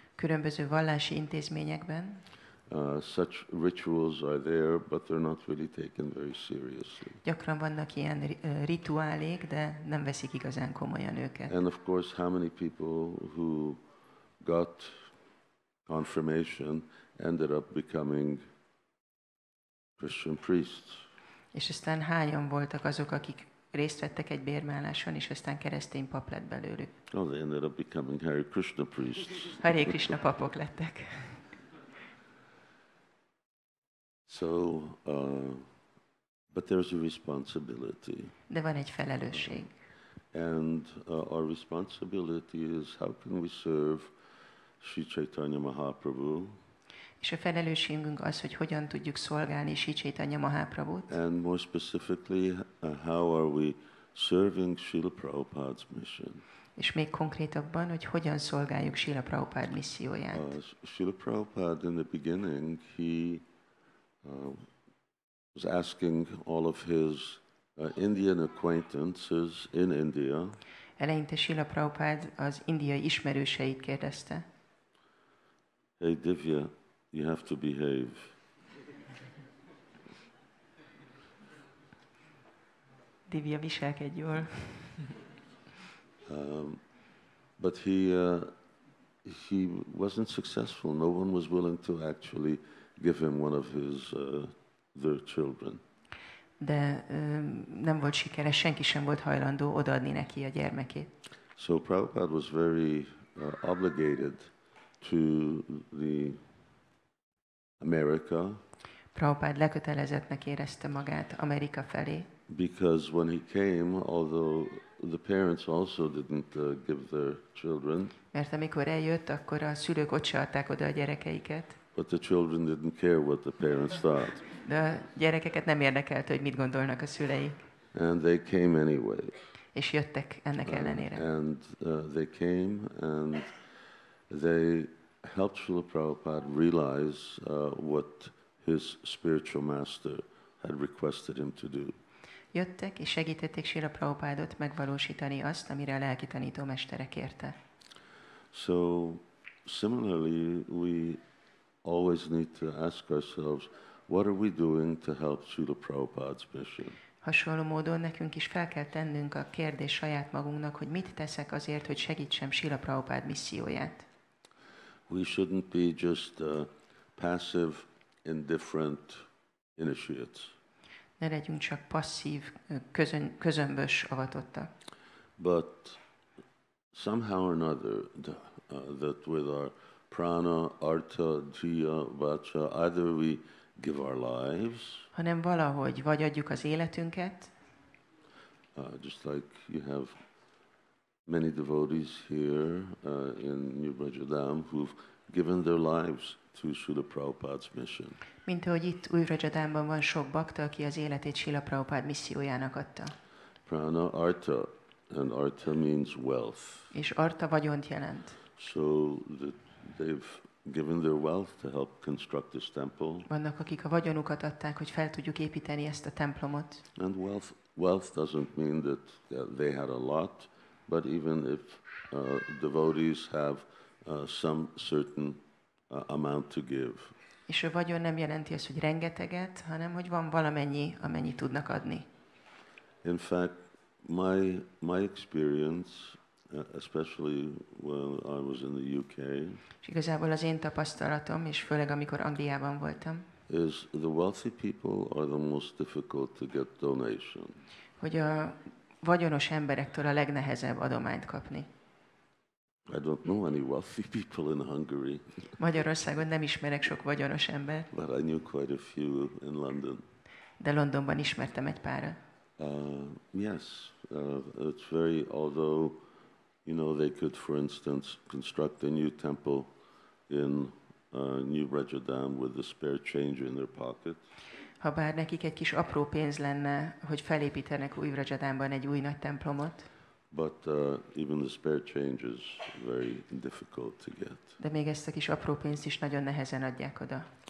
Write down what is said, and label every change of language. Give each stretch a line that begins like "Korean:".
Hungarian: különböző vallási intézményekben
English: such rituals are there, but they're not really taken very seriously.
Hungarian: Gyakran vannak ilyen rituálék, de nem veszik igazán komolyan őket.
English: And of course, how many people who got confirmation ended up becoming Christian priests?
Hungarian: És aztán hányan voltak azok, akik részt vettek egy bérmáláson, és aztán keresztény pap lett belőlük.
English: Oh, they ended up becoming Hare Krishna priests.
Hungarian: Hare Krishna papok lettek.
English: So, but there's a responsibility.
Hungarian: De van egy felelősség.
English: And our responsibility is how can we serve Sri Caitanya Mahāprabhu?
Hungarian: És a felelősségünk az, hogy hogyan tudjuk szolgálni Sri Caitanya Mahāprabhut.
English: And more specifically, how are we serving Srila Prabhupada's mission?
Hungarian: És még konkrétabban, hogy hogyan szolgáljuk Srila Prabhupád misszióját.
English: Srila Prabhupada in the beginning, he was asking all of his Indian acquaintances in India.
Hungarian: Eleinte Srila Prabhupád az indiai ismerőseit kérdezte.
English: Hey Divya, you have to behave.
Hungarian: Divya, viselkedj jól.
English: But he wasn't successful. No one was willing to actually give him one of his their children.
Hungarian: De nem volt sikeres, senki sem volt hajlandó odaadni neki a gyermekét.
English: So Prabhupada was very obligated to the America.
Hungarian: Prabhupád lekötelezettnek érezte magát Amerika felé.
English: Because when he came, although the parents also didn't give their children.
Hungarian: Mert amikor eljött, akkor a szülők ott se adták oda a gyerekeiket.
English: But the children didn't care what the parents thought.
Hungarian: De a gyerekeket nem érdekelte, hogy mit gondolnak a szüleik.
English: And they came anyway.
Hungarian: És jöttek ennek ellenére.
English: And they came and they helped Srila Prabhupada realize what his spiritual master had requested him to do.
Hungarian: Jöttek és segítették Srila Prabhupádot megvalósítani azt, amire a lelki tanítómestere kérte.
English: So similarly, we always need to ask ourselves, what are we doing to help Srila Prabhupada's mission?
Hungarian: Hasonló módon nekünk is fel kell tennünk a kérdés saját magunknak, hogy mit teszek azért, hogy segítsem Srila Prabhupád misszióját.
English: We shouldn't be just passive, indifferent initiates.
Hungarian: Ne legyünk csak passzív, közömbös avatottak.
English: But somehow or another, that with our prana, artha, jiya, vacha, either we give our lives,
Hungarian: hanem valahogy vagy adjuk az életünket,
English: just like you have many devotees here in New Brajadam who've given their lives to Srila Prabhupada's mission.
Hungarian: Mint ahogy itt Új-Vrajadámban van sok bakta, aki az életét Srila Prabhupád missziójának adta.
English: Prana, artha, and artha means wealth.
Hungarian: És artha vagyont jelent.
English: So that they've given their wealth to help construct this temple.
Hungarian: Vannak, akik a vagyonukat adták, hogy fel tudjuk építeni ezt a templomot.
English: And wealth doesn't mean that they had a lot, but even if devotees have some certain amount to give.
Hungarian: És a vagyon nem jelenti azt, hogy rengeteget, hanem hogy van valamennyi, amennyit tudnak adni.
English: In fact, my experience, especially when I was in the UK,
Hungarian: És igazából az én tapasztalatom, és főleg amikor Angliában voltam,
English: is the wealthy people are the most difficult to get donation.
Hungarian: hogy a vagyonos emberektől a legnehezebb adományt kapni.
English: I don't know any wealthy people in Hungary,
Hungarian: Magyarországon nem ismerek sok vagyonos embert,
English: but I knew quite a few in London.
Hungarian: de Londonban ismertem egy párat.
English: Yes, it's very, although, they could, for instance, construct a new temple in New Rajadam with the spare change in their pocket.
Hungarian: Habár nekik egy kis apró pénz lenne, hogy felépítenek új Rajadamban egy új nagy templomot,
English: But even the spare change is very difficult to get.
Hungarian: de még ezt a kis apró pénzt is nagyon nehezen adják oda.